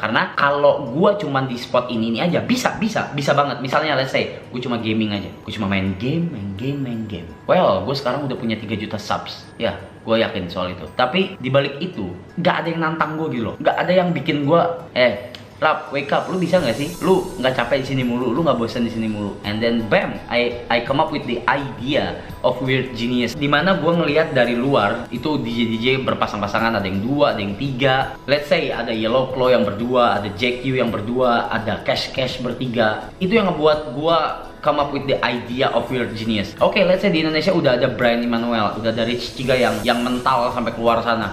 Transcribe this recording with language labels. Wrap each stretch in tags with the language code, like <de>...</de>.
<id>Karena kalau gue cuma di spot ini aja bisa banget. Misalnya</id> <en>let's say</en> <id>gue cuma gaming aja. Gue cuma main game. Well, gue sekarang udah punya 3 juta subs. Ya, gue yakin soal itu. Tapi dibalik itu nggak ada yang nantang gue gitu loh. Nggak ada yang bikin gue Rap,</id> <en>wake up,</en> <id>lu bisa nggak sih? Lu nggak capek di sini mulu, lu nggak bosan di sini mulu.</id> <en>And then bam, I come up with the idea of Weird Genius.</en> <id>Dimana gue ngelihat dari luar itu DJ berpasang-pasangan, ada yang 2, ada yang 3.</id> <en>Let's say</en> <id>ada Yellow Claw yang berdua, ada Jack Q yang berdua, ada Cash bertiga. Itu yang ngebuat gue</id> <en>come up with the idea of Weird Genius.</en> <id>Oke,</id> <en>let's say</en> <id>di Indonesia udah ada Brian Emmanuel, udah ada Rich Chiga yang mental sampai keluar sana.</id>